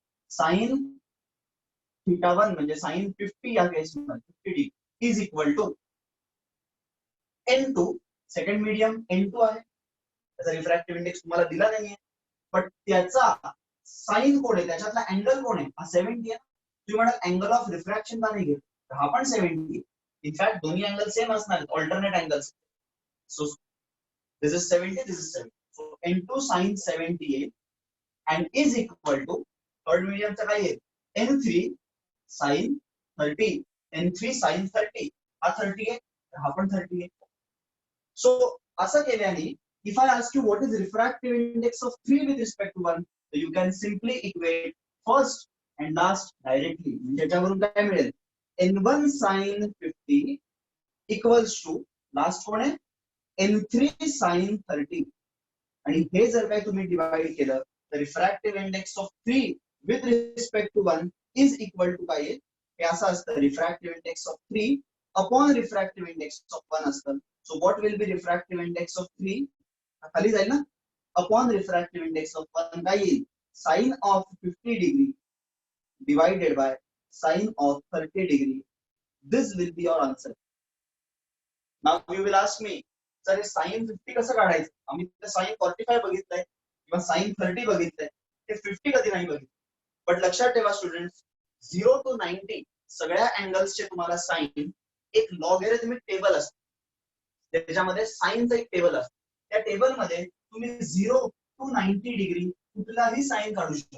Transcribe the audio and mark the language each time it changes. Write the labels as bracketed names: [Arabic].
[Marathi] Sine theta 1 म्हणजे sign 50 या केस मध्ये 50 degree is equal to n2, second medium n2 आहे. त्याचा रिफ्रॅक्टिव्ह इंडेक्स तुम्हाला दिला नाहीये बट त्याचा साइन कोण आहे, त्याच्यातला अँगल कोण आहे? हा 70 आहे. तुम्ही म्हणाल अँगल ऑफ रिफ्रॅक्शन का नाही घेत? हा पण 70. इनफॅक्ट दोन्ही अँगल सेम असणार आहेत, alternate angles. So this is 70, this is 70. So n2 sin 70 and is equal to third medium चा काय आहे n3 sin 30, n3 sin 30. हा 30 आहे, हा पण 30 आहे. सो असं केल्याने [English] if I ask you what is refractive index of 3 with respect to 1, so you can simply equate first and last directly. [Marathi] म्हणजे याच्यावरून काय मिळेल n1 sin 50 equals to last कोण आहे n3 sin 30 आणि हे जर काही तुम्ही डिवाइड केलं तर refractive index of 3 with respect to 1 is equal to काय येईल? हे असं असतं, refractive index of 3 upon refractive index of 1 असतं. So what will be refractive index of 3? खाली जाईल ना, अपॉन रिफ्रॅक्टिव्ह इंडेक्स ऑफ 1 काय येईल? [English] Sine of 50 degree divided by sine of 30 degree. This will be your answer. Now you will ask me, sir, sin 50 [Marathi] कसं काढायचं? आम्ही sin 45 बघितलंय किंवा sin 30 बघितलंय, ते 50 कधी नाही बघितलं. पण लक्षात ठेवा स्टुडंट्स, 0 to 90 सगळ्या अँगल्सचे तुम्हाला साइन एक लॉगॅरिथमिक टेबल असतं, त्याच्यामध्ये साइनचं एक टेबल असतं. त्या टेबल मध्ये तुम्ही 0 to 90 डिग्री कुठलाही साइन काढू शकता.